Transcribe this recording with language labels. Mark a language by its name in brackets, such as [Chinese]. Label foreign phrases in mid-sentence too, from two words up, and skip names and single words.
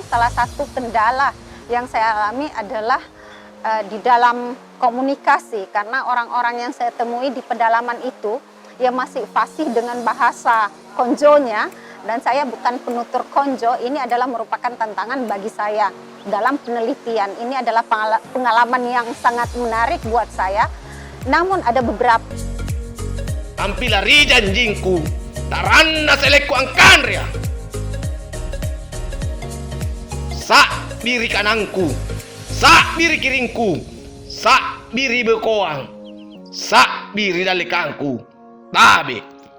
[Indonesian] Salah satu kendala yang saya alami adalah di dalam komunikasi, karena orang-orang yang saya temui di pedalaman itu yang masih fasih dengan bahasa konjonya, dan saya bukan penutur konjo. Ini adalah merupakan tantangan bagi saya dalam penelitian. Ini adalah pengalaman yang sangat menarik buat saya. Namun ada beberapa [Highland Konjo] tampilari janjingku, taranna seleku angkanria. Sak biri kananku, sak biri kiringku, sak biri bekoang, sak biri dalikangku, tabe.